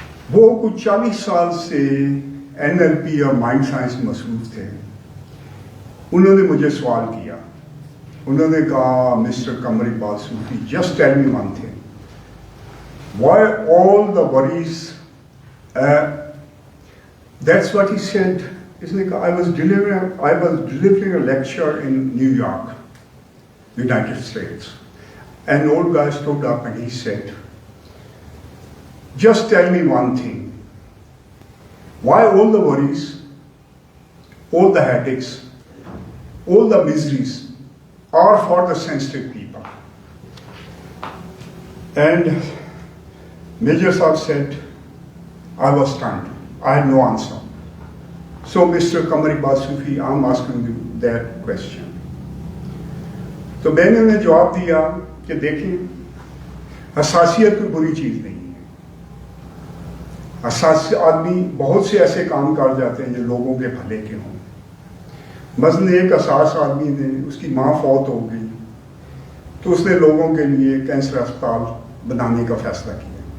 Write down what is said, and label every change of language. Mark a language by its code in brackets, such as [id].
[ur] وہ کچھ 40 سال سے NLP اور مائنڈ سائنس میں مصروف تھے۔ انہوں نے مجھے سوال کیا، انہوں نے کہا، mister Qamar Iqbal Sufi, [en] Just tell me one thing, why all the worries, that's what he said. [ur] اس نے کہا، [en] I was delivering a lecture in New York, United States. An old guy stood up and he said, just tell me one thing, why all the worries, all the headaches, all the miseries are for the sensitive people? And Major Sahib said, I was stunned. I had no answer. So Mr. Qamar Iqbal Sufi, I'm asking you that question. [ur] تو میں نے انہیں جواب دیا کہ دیکھیں، حساسیت کوئی بری چیز نہیں ہے۔ حساس آدمی بہت سے ایسے کام کر جاتے ہیں جو لوگوں کے بھلے کے ہوں۔ مثلاً ایک حساس آدمی نے، اس کی ماں فوت ہو گئی تو اس نے لوگوں کے لیے کینسر اسپتال بنانے کا فیصلہ کیا۔